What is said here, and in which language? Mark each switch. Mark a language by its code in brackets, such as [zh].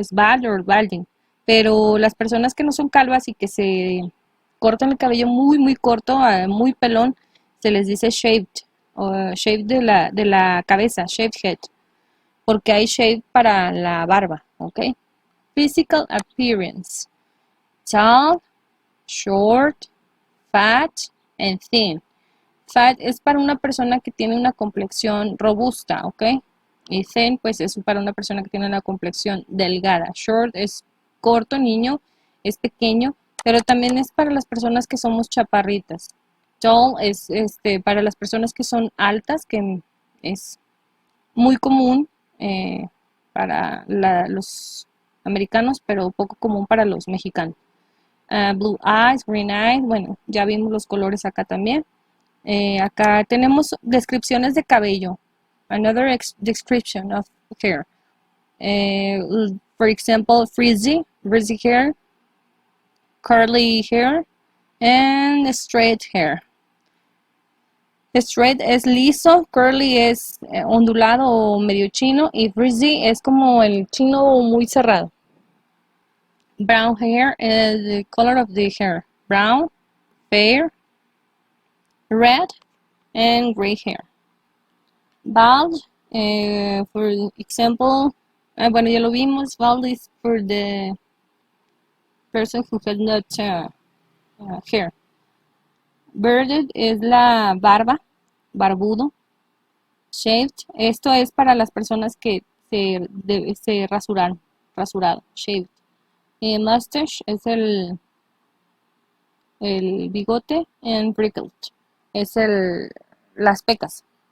[es] Es bald or balding. Pero las personas que no son calvas y que se cortan el cabello muy, muy corto, muy pelón, se les dice shaved, o shaved de la cabeza, shaved head, porque hay shave para la barba, ¿ok? [en] Physical appearance: tall, short, fat, and thin. [es] Fat es para una persona que tiene una complexión robusta, ¿ok? Y thin, pues es para una persona que tiene una complexión delgada. Short es corto, niño, es pequeño, pero también es para las personas que somos chaparritas. Tall es para las personas que son altas, que es muy común para los americanos, pero poco común para los mexicanos. [en] Blue eyes, green eyes, [es] bueno, ya vimos los colores acá también. Acá tenemos descripciones de cabello. [en] Another description of hair. For example, frizzy hair, curly hair, and straight hair. [es] Straight es liso, curly es ondulado o medio chino, y frizzy es como el chino muy cerrado. [en] Brown hair is the color of the hair. Brown, fair, red, and gray hair. Bald, for example, [es] bueno, ya lo vimos, [en] bald is for the person who has not hair. [es] Bearded es la barba, barbudo. Shaved, esto es para las personas que se rasuran, rasurado, shaved. Mustache es el bigote, and wrinkled es las pecas.